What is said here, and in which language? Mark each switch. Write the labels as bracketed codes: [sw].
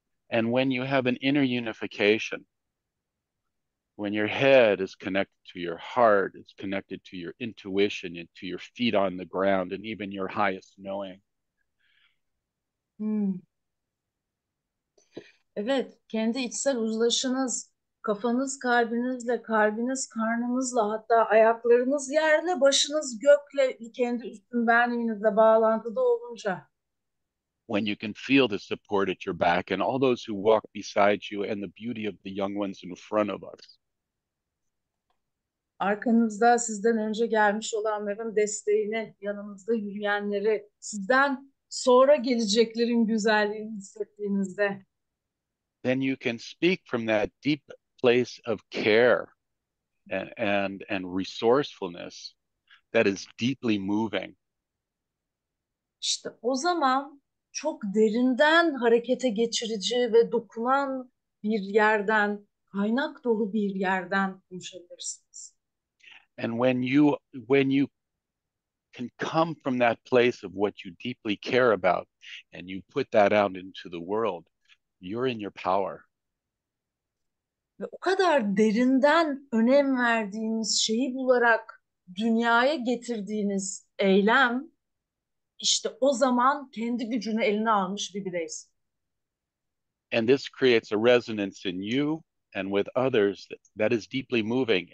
[en] And when you have an inner unification, when your head is connected to your heart, it's connected to your intuition and to your feet on the ground and even your highest knowing. [tr] Evet, kendi içsel uzlaşınız, kafanız kalbinizle, kalbiniz karnınızla, hatta ayaklarınız yerle, başınız gökle, kendi üstün benliğinizle bağlantıda olunca. [en] When you can feel the support at your back and all those who walk beside you and the beauty of the young ones in front of us. [tr] Arkanızda sizden önce gelmiş olanların desteğini, yanınızda yürüyenleri, sizden sonra geleceklerin güzelliğini hissettiğinizde. [en] Then you can speak from that deep place of care and resourcefulness that is deeply moving. [tr] İşte o zaman çok derinden harekete geçirici ve dokunan bir yerden, kaynak dolu bir yerden konuşabilirsiniz. [en] And when you can come from that place of what you deeply care about and you put that out into the world, you're in your power. [tr] Ve o kadar derinden önem verdiğiniz şeyi bularak dünyaya getirdiğiniz eylem, işte o zaman kendi gücünü eline almış bir bireysin. [en] And this creates a resonance in you and with others that is deeply moving.